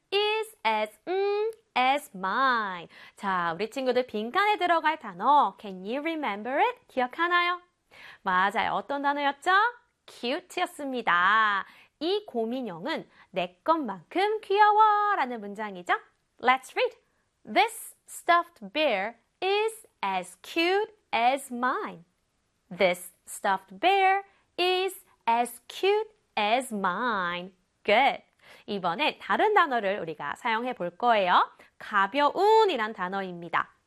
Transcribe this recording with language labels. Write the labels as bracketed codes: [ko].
[ko] is as as mine. 자, 우리 친구들 빈칸에 들어갈 단어 [en] can you remember it? [ko] 기억하나요? 맞아요. 어떤 단어였죠? cute였습니다. 이 고민형은 내 것만큼 귀여워 라는 문장이죠. [en] Let's read. This stuffed bear is as cute as mine. This stuffed bear is as cute as mine. Good. [ko] 이번엔 다른 단어를 우리가 사용해 볼 거예요. 가벼운이란 단어입니다.